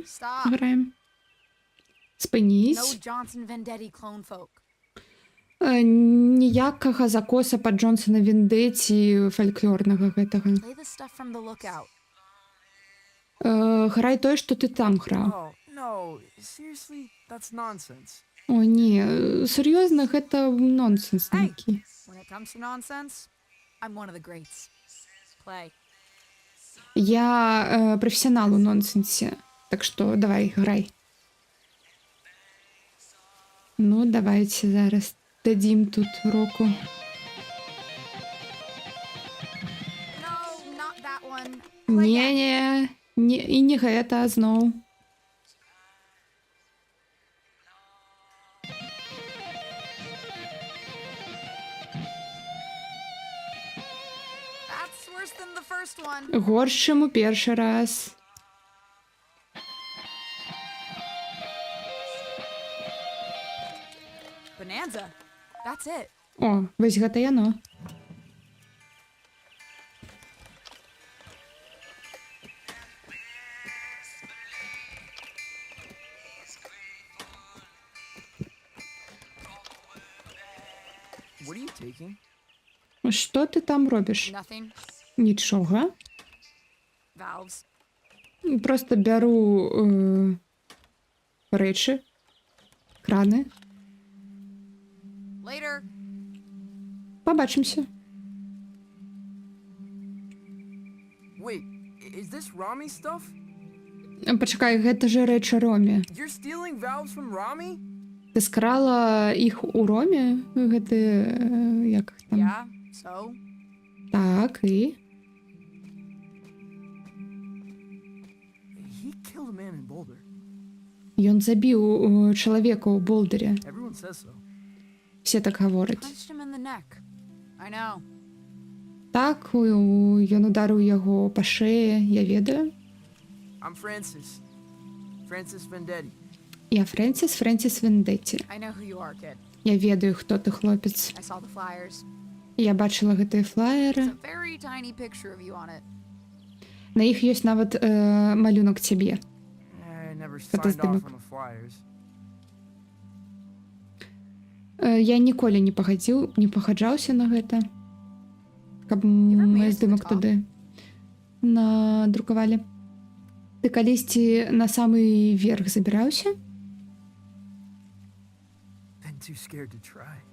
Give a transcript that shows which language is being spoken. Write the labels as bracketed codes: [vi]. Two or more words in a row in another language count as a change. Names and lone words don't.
[en] Stop. [be] граем. [en] No [be] Спынісь. [en] Johnson Vendetti clone folk. [be] Ніякага закоса пад Джонсона Вендеці фальклорнага гэтага. [en] Play the stuff from the lookout. [be] Грай тое, што ты там граў. [en] Oh, no. Seriously? That's nonsense. [be] О, не, сур'ёзна, гэта нонсенс [en] Hey, [be] нейкі. [en] when it comes to nonsense, I'm one of the greats. Play. [be] Я прафесіянал у нонсенсе, так што давай, грай. Ну, давайте зараз дадзім тут року. [en] No, not that one. Play again. [be] Не, і не гэта зноў. [en] That's worse than the first one. [be] Горш, чым у першы раз. [en] Bonanza. That's it. [be] О, вось гэта яно. [en] What are you taking? [be] Што ты там робіш? [en] Nothing. [be] Нічога. [en] Valves. [be] Просто бяру рэчы, краны. [en] Later. [be] Пабачымся. [en] Wait, is this Rami stuff? [be] Пачакай, гэта ж рэчы Ромі. [en] You're stealing valves from Rami? [be] Ты скрала іх у Ромі? Гэты... як там? [en] Yeah, so? [be] Так, і... [en] He killed a man in Boulder. [be] Ён забіў чалавека ў Болдэрі. [en] Everyone says so. [be] Все так гавораць. [en] Punched him in the neck. I know. [be] Так, ён ударыў яго па шэе, я ведаю. [en] I'm Francis. Francis Vendetti. [be] Я Фрэнсіс Вендетті. [en] I know who you are, kid. [be] Я ведаю, хто ты, хлопец. [en] I saw the flyers. [be] Я бачыла гэтыя [en] It's [be] флаеры. [en] a very tiny picture of you on it. [be] На іх ёсць нават малюнок цябе. [en] I never What signed is the off book? on the flyers. [be] Я ніколі не пагаджаўся на гэта. Каб мой здымак туды надрукавалі. Ты калісьці на самы верх забіраўся? [en] Been too scared to try.